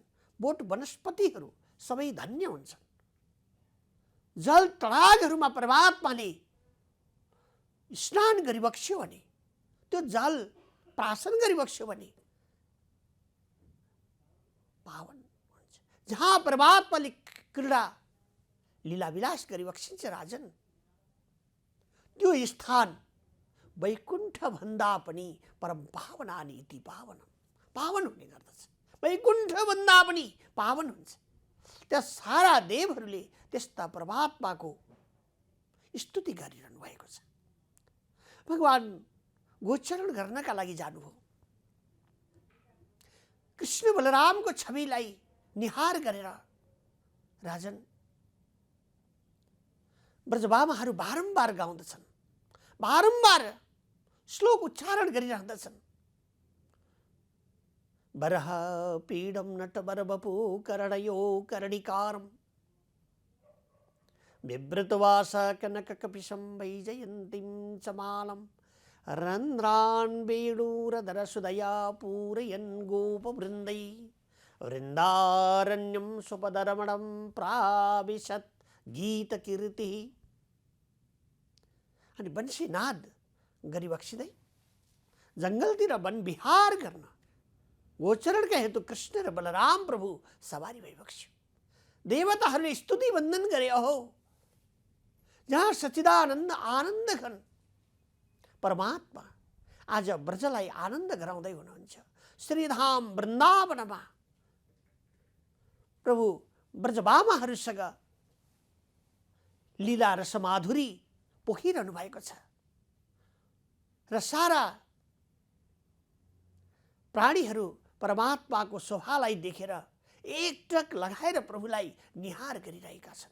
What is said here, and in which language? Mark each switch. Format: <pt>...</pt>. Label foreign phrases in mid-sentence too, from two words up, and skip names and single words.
<ne>बोट वनस्पतिहरू सबै धन्य हुन्छन्। जल तडागहरूमा परमात्माले स्नान गरिबक्स्यो भने, त्यो जल प्राशन गरिबक्स्यो भने पावन हुन्छ। जहाँ परमात्माले क्रीडा लीलाविलास गरिबक्सिन्छ राजन, त्यो स्थान वैकुण्ठ भन्दा पनि</ne> <sa>परम पावनानि इति</sa> <ne>पावन हुने गर्दछ। वैकुण्ठ भन्दा पनि पावन हुन्छ। त्यहाँ सारा देवहरूले त्यस्ता परमात्माको स्तुति गरिरहनु भएको छ। भगवान गोचरण गर्नका लागि जानुभयो। कृष्ण बलरामको छविलाई निहार गरेर राजन ब्रजबामाहरू बारम्बार गाउँदछन्, बारम्बार श्लोक उच्चारण गरिरहँदछन्।</ne> <sa>बरह पीडम नटबरबपु करणयो करणिकारम बिभ्रतवास कनककपिशं वैजयन्तीं च मालम् रन्ध्रान् वेणुरधरसुदया पूरयन् गोपवृन्दै वृन्दारण्यं स्वपदरमणं प्राविशत् गीतकीर्तिः।</sa> <ne>अनि बंशीनाद गरिबक्सिँदै जङ्गलतिर वन विहार गर्न गोचरणका हेतु कृष्ण र बलराम प्रभु सवारी भइबक्स्यो। देवताहरूले स्तुति वन्दन गरे। अहो, जहाँ सच्चिदानन्द आनन्द घन परमात्मा आज ब्रजलाई आनन्द गराउँदै हुनुहुन्छ। श्रीधाम वृन्दावनमा प्रभु ब्रजबामाहरूसँग लीला र समाधुरी पोखिरहनु भएको छ र सारा प्राणीहरू परमात्माको शोभालाई देखेर एकटक लगाएर प्रभुलाई निहार गरिरहेका छन्।</ne>